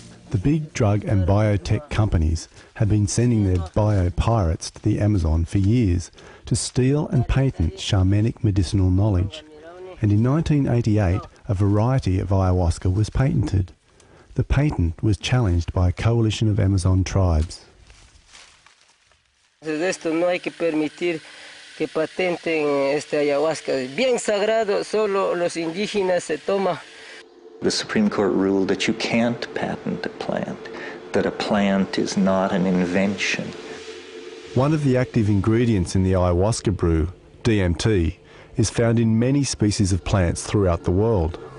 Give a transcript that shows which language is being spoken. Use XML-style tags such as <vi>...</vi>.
<en>The big drug and biotech companies have been sending their bio-pirates to the Amazon for years to steal and patent shamanic medicinal knowledge. And in 1988, a variety of ayahuasca was patented. The patent was challenged by a coalition of Amazon tribes.</en> <es>De esto no hay que permitir que patenten ayahuasca. Bien sagrado, solo los indígenas se toma.</es> <en>The Supreme Court ruled that you can't patent a plant, that a plant is not an invention. One of the active ingredients in the ayahuasca brew, DMT, is found in many species of plants throughout the world.</en>